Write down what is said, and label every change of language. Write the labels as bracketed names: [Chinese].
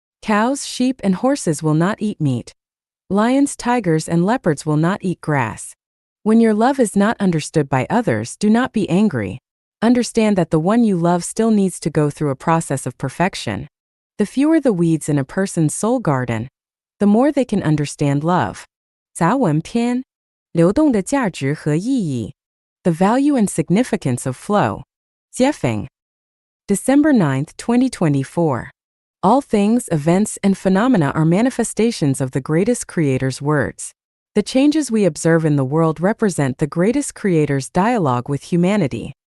[English] Cows, sheep, and horses will not eat meat. Lions, tigers, and leopards will not eat grass. When your love is not understood by others, do not be angry. Understand that the one you love still needs to go through a process of perfection. The fewer the weeds in a person's soul garden, the more they can understand love. [Chinese] 杂文篇，流动的价值和意义。 [English] The value and significance of flow. Jiefeng. December 9, 2024. All things, events, and phenomena are manifestations of the greatest Creator's words. The changes we observe in the world represent the greatest Creator's dialogue with humanity.